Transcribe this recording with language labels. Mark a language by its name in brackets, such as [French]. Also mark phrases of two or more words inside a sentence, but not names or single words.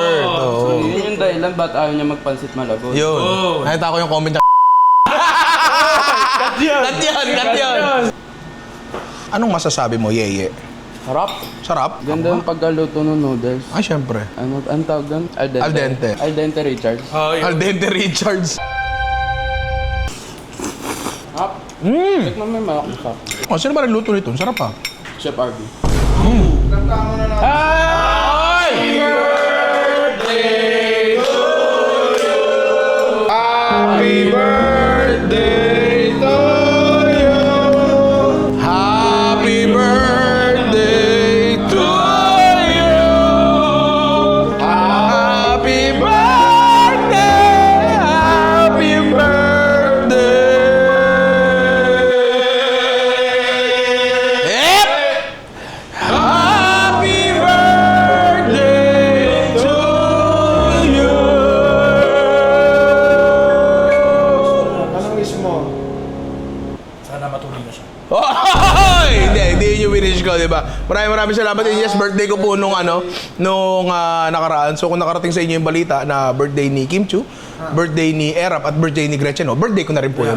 [Filipino] Bert. Oo. Yun yung dahilan ba't ayaw niya magpansit malagot. Yun. Oh. Nakita ko yung comment niya. Cut yan. Anong masasabi mo, Yeye? Sarap. Sarap? Ganda yung pagkaluto ng noodles. Ay, syempre. Ano, ang tawag doon? [Italian] Al dente. Al dente. Al dente Richard. Oh, yun. Al dente Richards. [Filipino] Sarap. Tikman mo yung malak na sarap. Oh, sino ba nagluto nito? Sarap pa. Chef RB. Kanta mo na natin. Ay! [English] Happy birthday to you. Happy birthday to you. Happy birthday. Happy birthday. Yep. Happy birthday to you. [Filipino] Anong wish mo? Sana matuloy na siya. Hoy! Hindi yun yung winish ko, di ba? Maraming salamat. Yes, birthday ko po nung nakaraan. So kung nakarating sa inyo yung balita na birthday ni Kim Chu, birthday ni Erap at birthday ni Gretchen, no? Birthday ko na rin po yun.